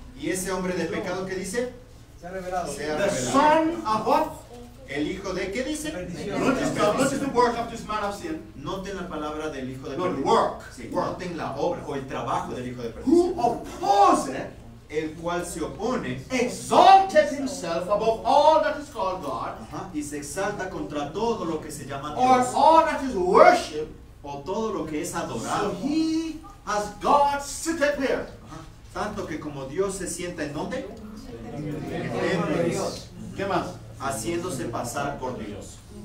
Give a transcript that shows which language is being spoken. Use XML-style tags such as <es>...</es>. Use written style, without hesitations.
<es>Y ese hombre de pecado que dice, Se ha revelado. sea</es> <en>The</en> <es>revelado.</es> <en>son of what?</en> <es>El hijo de, ¿qué dice?</es> <en>Notice the work of this man of sin.</en> <es>Noten la palabra del hijo de</es> <en>No, the</en> <es>perdición.</es> <en>work.</en> <es>Sí,</es> <en>Work.</en> <es>noten la obra o el trabajo del hijo de</es> <en>Who</en> <es>perdición.</es> <en>opposeth,</en> <es>El cual se opone</es> <en>exalted himself above all that is called God,</en> <es>y se exalta contra todo lo que se llama</es> <en>or</en> <es>Dios</es> <en>all that is worshipped.</en> <es>o todo lo que es</es> <en>So</en> <es>adorado.</es> <en>he has God seated there.</en> <es>Tanto que como Dios se sienta en donde? de Dios. ¿Qué más? Haciéndose pasar por Dios.</es>